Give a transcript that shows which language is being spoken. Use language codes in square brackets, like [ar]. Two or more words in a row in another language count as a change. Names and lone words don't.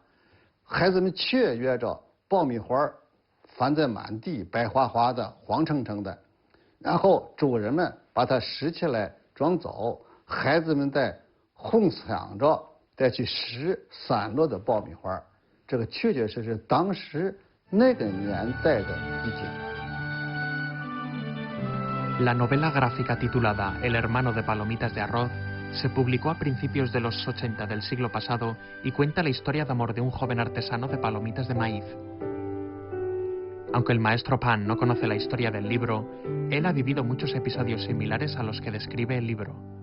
[zh] 孩子们雀跃着，爆米花翻在满地，白花花的，黄澄澄的。然后主人们把它拾起来装走，孩子们在哄抢着再去拾散落的爆米花，这个确确实实当时那个年代的意境。 [es] La novela gráfica titulada El hermano de palomitas de arroz se publicó a principios de los 80 del siglo pasado y cuenta la historia de amor de un joven artesano de palomitas de maíz. Aunque el maestro Pan no conoce la historia del libro, él ha vivido muchos episodios similares a los que describe el libro.